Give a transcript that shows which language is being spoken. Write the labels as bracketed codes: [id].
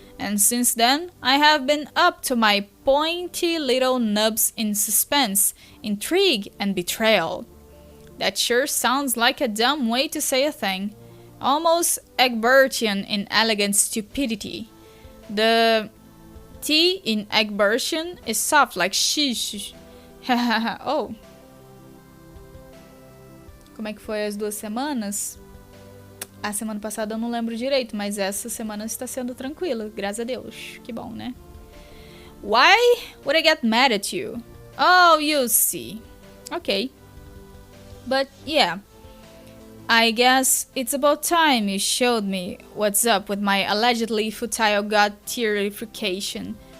[en] And since then, I have been up to my pointy little nubs in suspense, intrigue, and betrayal. That sure sounds like a dumb way to say a thing. Almost Egbertian in elegant stupidity. The T in Egbertian is soft like shish. Oh. [pt] Como é que foi as 2 semanas? A semana passada eu não lembro direito, mas essa semana está sendo tranquila, graças a Deus. Que bom, né? [en] Why would I get mad at you? Oh, you see. Okay. But yeah. I guess it's about time you showed me what's up with my allegedly futile god tierification.